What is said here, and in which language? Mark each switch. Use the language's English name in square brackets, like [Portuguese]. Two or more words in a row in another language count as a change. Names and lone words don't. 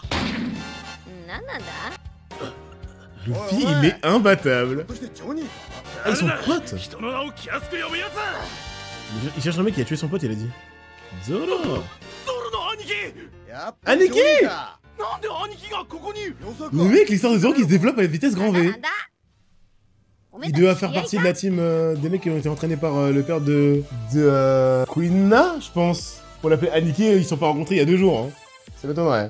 [Japanese] えなんなんだ [French] Luffy, il est imbattable. [Japanese] そしてジョニーか [French] Ah, ils sont potes. [Japanese] 人の名を気安く呼ぶやつ [French] Il cherche un mec qui a tué son pote, il a dit. Zoro. [Japanese] ゾロの兄貴やっぱりジョニーかなんで兄貴がここに予測 [French] Le [Japanese] は [French] mec, l'histoire de Zoro qui se développe à vitesse grand [Japanese] なんだ [French] V. [Japanese] なんだおめ [French] Il [Japanese] えたち [French] doit [Japanese] 知 [French] faire [Japanese] り合い [French] partie [Japanese] か [French] de la team des mecs qui ont été entraînés par le père de Queen Na, je pense. Pour l'appeler Aniki, ils se sont pas rencontrés il y a 2 jours. Hein. Ça m'étonnerait.